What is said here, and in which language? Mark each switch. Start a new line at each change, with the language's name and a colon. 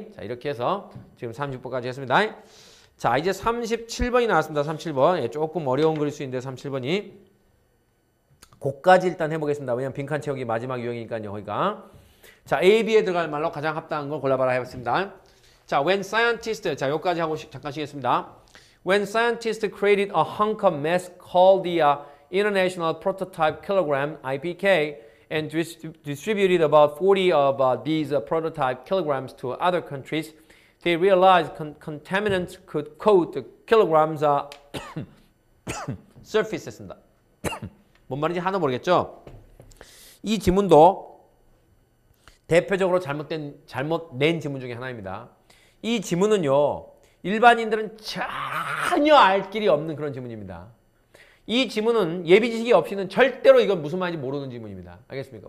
Korean: 자, 이렇게 해서 지금 36번까지 했습니다. 자, 이제 37번이 나왔습니다. 37번. 예, 조금 어려운 그릴 수 있는데 37번이 그까지 일단 해보겠습니다. 왜냐면 빈칸 채우기 마지막 유형이니까요. 거기가. 자, A, B에 들어갈 말로 가장 합당한 걸 골라봐라 해봤습니다. 자,
English: when scientists,
Korean: 자, 여기까지 하고 잠깐 쉬겠습니다.
English: When scientists created a hunk of mass called the International Prototype Kilogram, IPK, and distributed about 40 of these prototype kilograms to other countries, they realized contaminants could coat the kilograms surfaces입니다.
Korean: 뭔 말인지 하나 모르겠죠? 이 지문도 대표적으로 잘못낸 지문 중에 하나입니다. 이 지문은요, 일반인들은 전혀 알 길이 없는 그런 지문입니다. 이 지문은 예비 지식이 없이는 절대로 이건 무슨 말인지 모르는 지문입니다. 알겠습니까?